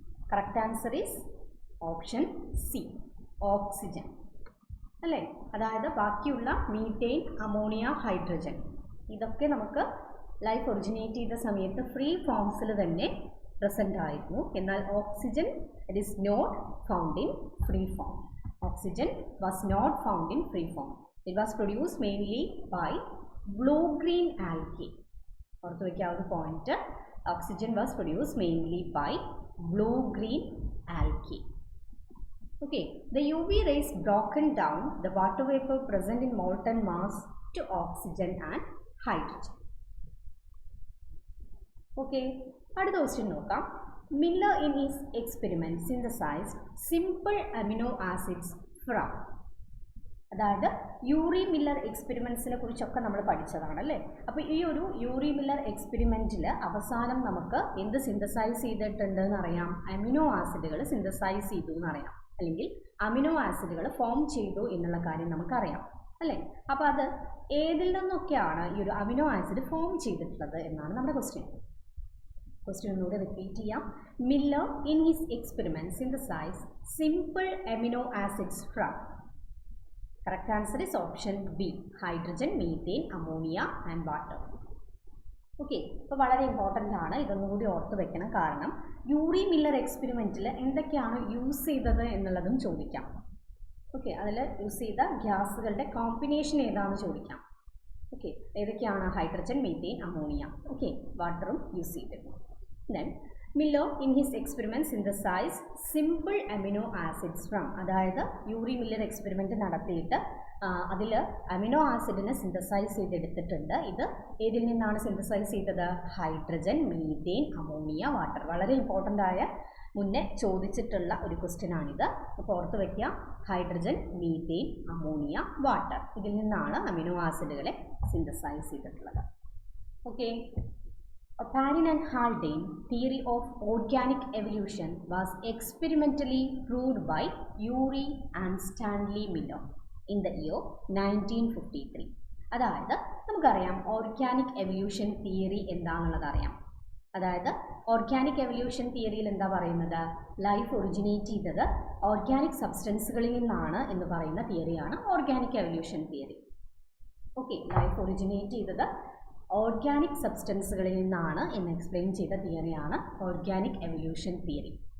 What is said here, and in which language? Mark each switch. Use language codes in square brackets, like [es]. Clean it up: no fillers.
[en] correct answer is option C, oxygen [ml] അല്ലേ? അതായത് ബാക്കിയുള്ള മീഥെയ്ൻ, അമോണിയ, ഹൈഡ്രജൻ ഇതൊക്കെ നമുക്ക് ലൈഫ് ഒറിജിനേറ്റ് ചെയ്ത സമയത്ത് ഫ്രീ ഫോംസിൽ തന്നെ പ്രസൻ്റ് ആയിരുന്നു. [en] എന്നാൽ oxygen it is not found in free form. Oxygen was not found in free form. It was produced mainly by blue-green algae. [ml] ഓർത്ത് വയ്ക്കുക ഒരു point. [en] Oxygen was produced mainly by blue-green algae. Okay, the UV rays broken down the water vapor present in molten mass to oxygen and hydrogen. [ml] Okay, അടുത്ത question നോക്കാം. [en] Miller in his experiment synthesized simple amino acids from. [ml] അതായത് Yuri Miller എക്സ്പെരിമെൻറ്റ്സിനെ കുറിച്ചൊക്കെ നമ്മൾ പഠിച്ചതാണ് അല്ലേ? അപ്പോൾ ഈ ഒരു യൂറി മില്ലർ എക്സ്പെരിമെൻറ്റിൽ അവസാനം നമുക്ക് എന്ത് സിന്തസൈസ് ചെയ്തിട്ടുണ്ട് എന്നറിയാം? അമിനോ ആസിഡുകൾ സിന്തസൈസ് ചെയ്തു എന്നറിയാം, അല്ലെങ്കിൽ അമിനോ ആസിഡുകൾ ഫോം ചെയ്തു എന്നുള്ള കാര്യം നമുക്കറിയാം അല്ലേ? അപ്പോൾ അത് ഏതിൽ നിന്നൊക്കെയാണ് ഈ ഒരു അമിനോ ആസിഡ് ഫോം ചെയ്തിട്ടുള്ളത് എന്നാണ് നമ്മുടെ ക്വസ്റ്റ്യൻ. ക്വസ്റ്റ്യൻ ഒന്നുകൂടെ റിപ്പീറ്റ് ചെയ്യാം. [en] Miller in his experiment synthesise simple amino acids from. Correct answer is option B, hydrogen, methane, ammonia and water. [ml] Okay, അപ്പോൾ വളരെ ഇമ്പോർട്ടൻ്റ് ആണ്, ഇതൊന്നും കൂടി ഓർത്ത് വെക്കണം. കാരണം യൂറി മില്ലർ എക്സ്പെരിമെൻറ്റിൽ എന്തൊക്കെയാണ് യൂസ് ചെയ്തത് എന്നുള്ളതും ചോദിക്കാം. ഓക്കെ, അതിൽ യൂസ് ചെയ്ത ഗ്യാസുകളുടെ കോമ്പിനേഷൻ ഏതാണെന്ന് ചോദിക്കാം. ഓക്കെ, ഏതൊക്കെയാണ്? Hydrogen, methane, ammonia. ഓക്കെ, വാട്ടറും യൂസ് ചെയ്തിരുന്നു. [en] Then Miller in his experiment synthesized simple amino acids from. [ml] അതായത് യൂറി മില്ലർ എക്സ്പെരിമെൻറ്റ് നടത്തിയിട്ട് അതിൽ അമിനോ ആസിഡിനെ സിന്തസൈസ് ചെയ്തെടുത്തിട്ടുണ്ട്. ഇത് ഏതിൽ നിന്നാണ് സിന്തസൈസ് ചെയ്തത്? Hydrogen, methane, ammonia, water. വളരെ ഇമ്പോർട്ടൻ്റ് ആയ മുന്നേ ചോദിച്ചിട്ടുള്ള ഒരു ക്വസ്റ്റ്യൻ ആണിത്. അപ്പോൾ ഓർത്ത് വയ്ക്കുക, ഹൈഡ്രജൻ, മീഥെയ്ൻ, അമോണിയ, വാട്ടർ, ഇതിൽ നിന്നാണ് അമിനോ ആസിഡുകളെ സിന്തസൈസ് ചെയ്തിട്ടുള്ളത്. [en] Okay, Oparin and Haldane theory of organic evolution was experimentally proved by Urey and Stanley Miller in the year 1953. [ml] അതായത് നമുക്കറിയാം ഓർഗാനിക് എവല്യൂഷൻ തിയറി എന്താണെന്നുള്ളത് അറിയാം. അതായത് ഓർഗാനിക് എവല്യൂഷൻ തിയറിയിൽ എന്താ പറയുന്നത്? ലൈഫ് ഒറിജിനേറ്റ് ചെയ്തത് ഓർഗാനിക് സബ്സ്റ്റൻസുകളിൽ നിന്നാണ് എന്ന് പറയുന്ന തിയറിയാണ് organic evolution theory. Okay, life originate ചെയ്തത് ഓർഗാനിക് സബ്സ്റ്റൻസുകളിൽ നിന്നാണ് എന്ന് എക്സ്പ്ലെയിൻ ചെയ്ത തിയറിയാണ് ഓർഗാനിക് എവല്യൂഷൻ തിയറി.